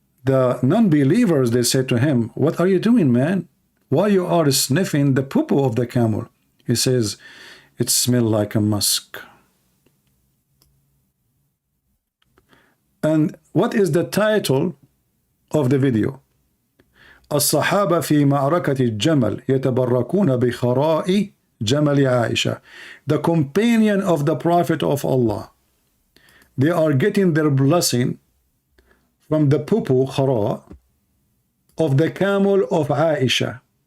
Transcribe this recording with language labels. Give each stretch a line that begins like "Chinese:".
English: The non-believers, they said to him, "What are you doing, man? Why you are sniffing the poo-poo of the camel?" He says, "It smells like a musk." And what is the title of the video?
Arabic: الصحابة في معركة الجمل يتبركون بخراء
English: Jamali Aisha, the companion of the Prophet of Allah. They are getting their blessing from the pupu khara of the camel of Aisha.